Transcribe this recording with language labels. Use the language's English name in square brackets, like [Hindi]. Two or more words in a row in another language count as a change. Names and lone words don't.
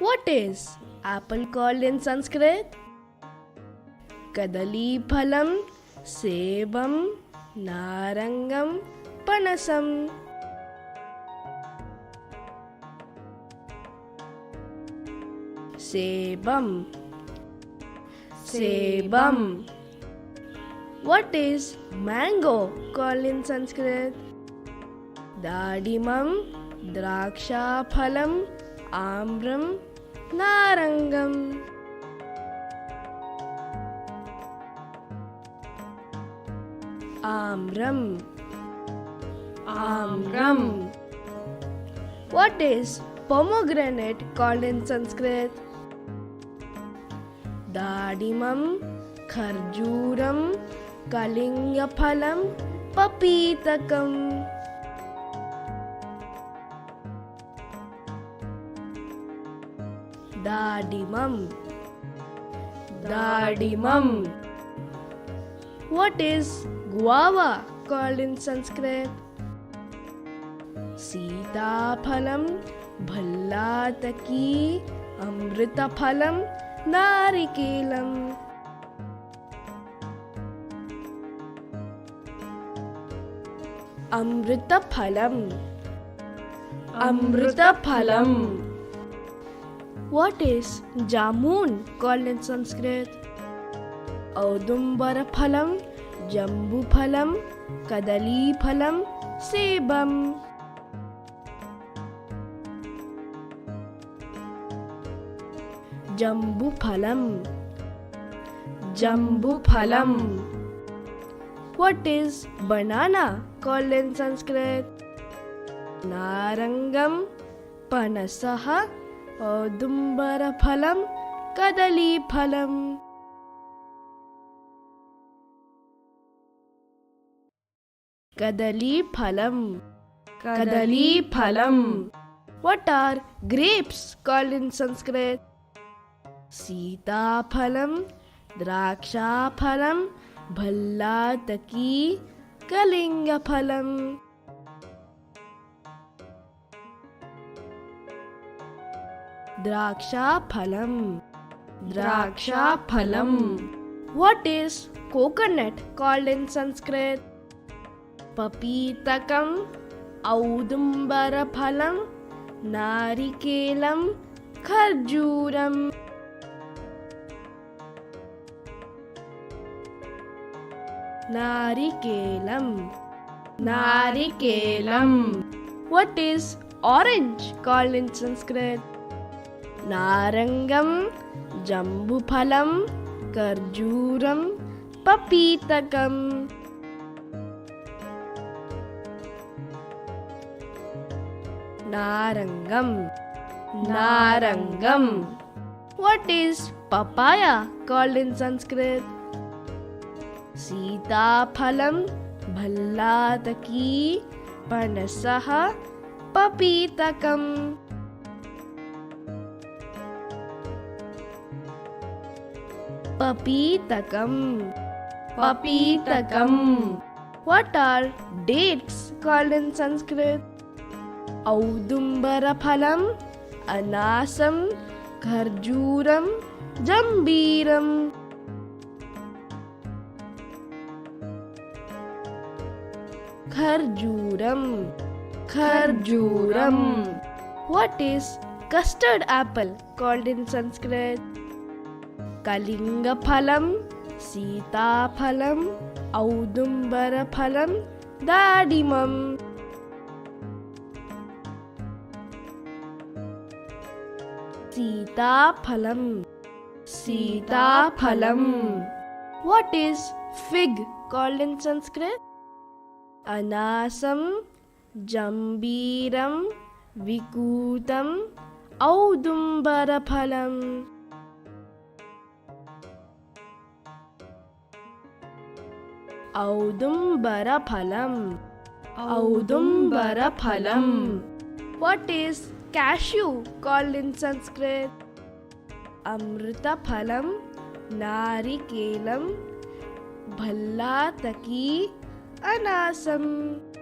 [English] is apple called in Sanskrit? [Sanskrit] कदलीफलम्, सेबम्, नारङ्गम्, पनसम्. Sebam. Sebam. [English] What is mango called in Sanskrit? [Sanskrit] दाडिमम्, द्राक्षाफलम्, आम्रम्, नारङ्गम्. Amram. Amram. [English] What is pomegranate called in Sanskrit? [Sanskrit] दाडिमम्, खर्जूरम्, कलिङ्गफलम्, पपीतकम्. Dadimam. Dadimam. [English] What is guava called in Sanskrit? [Sanskrit] सीताफलम्, भल्लातकी, अमृतफलम्, नारिकेलम्. Amritaphalam. Amritaphalam. [English] What is jamun called in Sanskrit? [Sanskrit] औदुम्बरफलम्, जम्बूफलम्, कदलीफलम्, सेबम्. जम्बूफलम्. जम्बूफलम्. [English] What is banana called in Sanskrit? [Sanskrit] नारङ्गम्, पनसः, औदुम्बरफलम्, कदलीफलम्. कदलीफलम्. कदलीफलम्. [English] What are grapes called in Sanskrit? [Sanskrit] सीताफलम्, द्राक्षाफलम्, भल्लातकी, कलिङ्गफलम्. द्राक्षाफलम्. द्राक्षाफलम्. [English] What is coconut called in Sanskrit? [Sanskrit] पपीतकम्, औदुम्बरफलम्, नारिकेलम्, खर्जूरम्. Narikelam. Narikelam. [English] What is orange called in Sanskrit? [Sanskrit] नारङ्गम्, जम्बूफलम्, खर्जूरम्, पपीतकम्. Narangam. Narangam. [English] What is papaya called in Sanskrit? [Sanskrit] सीताफलम्, भल्लातकी, पनसः, पपीतकम्. Papitakam. Papitakam. [English] What are dates called in Sanskrit? [Sanskrit] औदुम्बरफलम्, अनासम्, खर्जूरम्, जम्बीरम्. Kharjuram. Kharjuram. [English] What is custard apple called in Sanskrit? [Sanskrit] कलिङ्गफलम्, सीताफलम्, औदुम्बरफलम्, दाडिमम्. Sitaphalam. Sitaphalam. [English] What is fig called in Sanskrit? [Sanskrit] अनासम्, जम्बीरम्, विकुटम्, औदुम्बरफलम्. औदुम्बरफलम्. औदुम्बरफलम्. [English] What is cashew called in Sanskrit? [Sanskrit] अमृतफलम्, नारिकेलम्, भल्लातकी, अनासम्.